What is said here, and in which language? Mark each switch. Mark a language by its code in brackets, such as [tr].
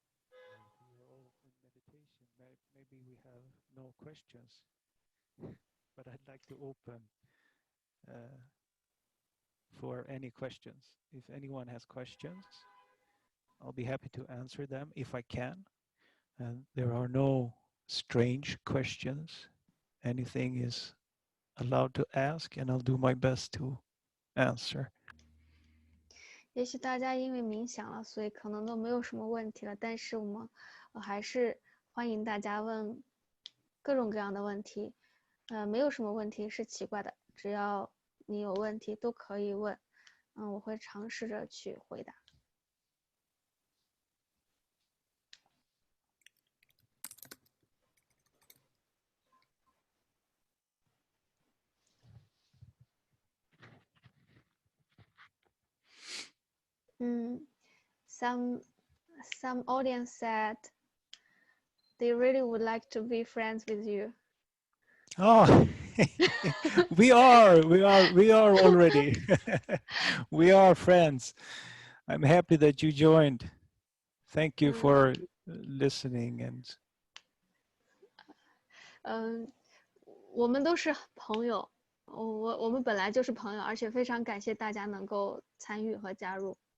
[en] We are all in meditation. Maybe we have no questions, but I'd like to open for any questions. If anyone has questions, I'll be happy to answer them if I can. And there are no strange questions. Anything is allowed to ask, and I'll do my best to answer. [zh] 也许大家因为冥想了，所以可能都没有什么问题了。但是我们还是欢迎大家问各种各样的问题，没有什么问题是奇怪的，只要你有问题都可以问，我会尝试着去回答。 [en] some audience said they really would like to be friends with you. Oh, we are already. We are friends. I'm happy that you joined. Thank you for listening and [zh] 我们都是朋友，我们本来就是朋友，而且非常感谢大家能够参与和加入。